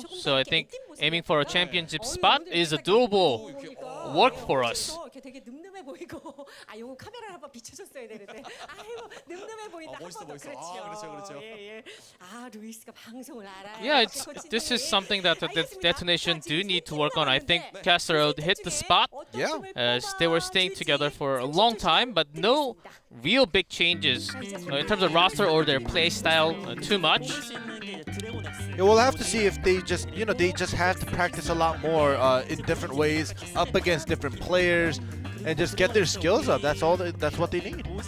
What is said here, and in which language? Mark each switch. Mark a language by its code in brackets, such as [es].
[en] So I think aiming for a championship spot is a doable work for us. [ko] 되게 늠름해 보이고 요거 카메라를 한번 비춰줬어야 되는데 아이고 늠름해 보인다. 멋있어 보였어. 그렇죠. 예. 루이스가 방송을 알아요. [en] Yeah, this is something that the Detonation do need to work on. I think Caster hit the spot. Yeah. As they were staying together for a long time, but no real big changes in terms of roster or their play style too much. Yeah, we'll have to see if they just, they just have to practice a lot more in different ways, up against different players, and just get their skills up. That's all. That's what they need.